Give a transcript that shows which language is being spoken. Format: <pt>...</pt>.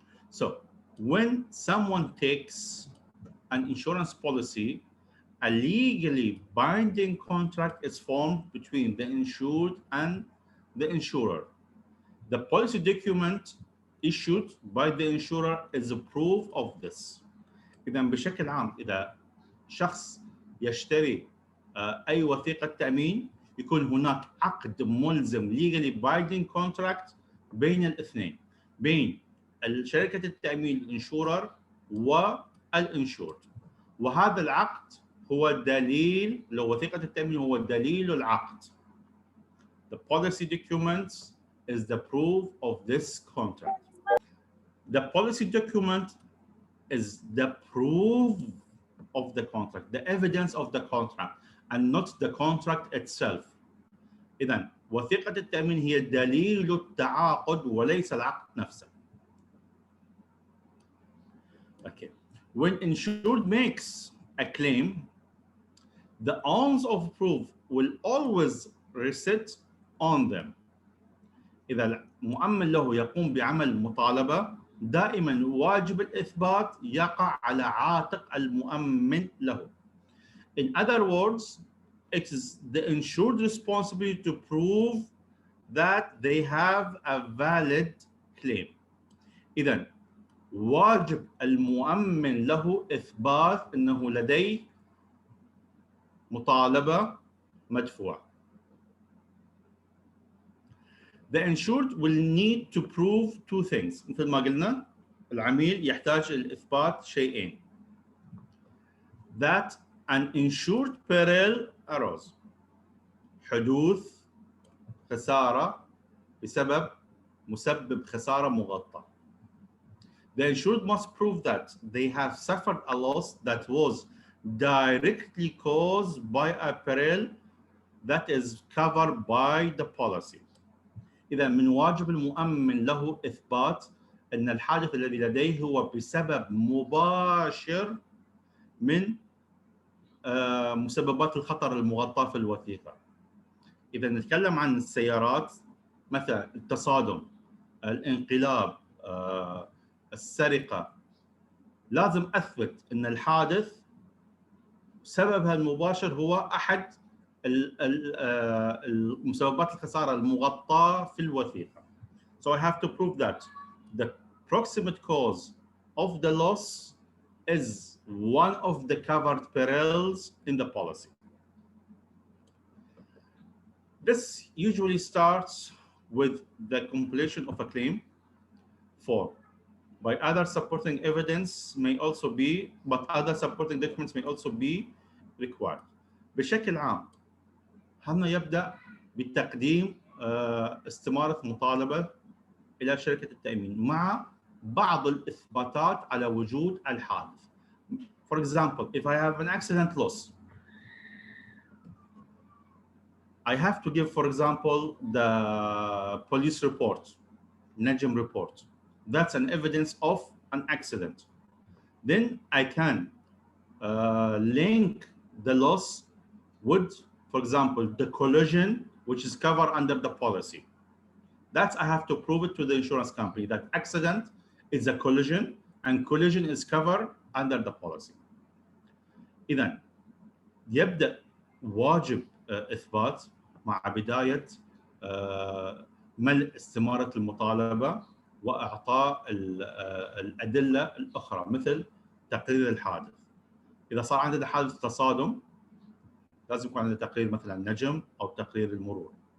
<en>So when someone takes an insurance policy, a legally binding contract is formed between the insured and the insurer. The policy document issued by the insurer is a proof of this.</en> <ar>إذا بشكل عام إذا شخص يشتري أي وثيقة تأمين يكون هناك عقد ملزم</ar> <en>legally binding contract</en> <ar>بين الاثنين، بين شركة التأمين الانشورر والانشورد، وهذا العقد هو دليل، لو وثيقة التأمين هو دليل العقد.</ar> <en>The policy documents is the proof of this contract. The policy document is the proof of the contract, the evidence of the contract, and not the contract itself.</en> <ar>إذن وثيقة التأمين هي دليل التعاقد وليس العقد نفسه.</ar> <en>Okay. When insured makes a claim, the onus of proof will always rest on them.</en> <ar>إذا المؤمن له يقوم بعمل مطالبة، دائما واجب الإثبات يقع على عاتق المؤمن له.</ar> <en>In other words, it is the insured responsibility to prove that they have a valid claim.</en> <ar>إذن واجب المؤمن له إثبات أنه لديه مطالبة مدفوعة.</ar> <en>The insured will need to prove two things.</en> <ar>مثل ما قلنا العميل يحتاج لإثبات شيئين.</ar> <en>That an insured peril arose.</en> <ar>حدوث خسارة بسبب مسبب خسارة مغطى.</ar> <en>The insured must prove that they have suffered a loss that was directly caused by a peril that is covered by the policy.</en> <ar>إذا من واجب المؤمن له إثبات أن الحادث الذي لديه هو بسبب مباشر من مسببات الخطر المغطاة في الوثيقة. إذا نتكلم عن السيارات مثلا التصادم، الانقلاب، السرقة، لازم أثبت أن الحادث سببها المباشر هو أحد المسببات الخسارة المغطاة في الوثيقة.</ar> <en>So I have to prove that the proximate cause of the loss is one of the covered perils in the policy. This usually starts with the completion of a claim. 4. By other supporting evidence may also be, but other supporting documents may also be required.</en> <ar>بشكل عام هنا يبدأ بالتقديم استمارة مطالبة إلى شركة التأمين مع بعض الإثباتات على وجود الحادث.</ar> <en>For example, if I have an accident loss, I have to give, for example, the police report, NEJM report. That's an evidence of an accident. Then I can link the loss with, for example, the collision, which is covered under the policy. That's I have to prove it to the insurance company that accident is a collision and collision is covered under the policy.</en> <ar>إذن يبدأ واجب إثبات مع بداية ملء استمارة المطالبة وإعطاء الأدلة الأخرى مثل تقرير الحادث. إذا صار عندنا حادث تصادم لازم يكون عندنا تقرير مثلا نجم أو تقرير المرور.</ar>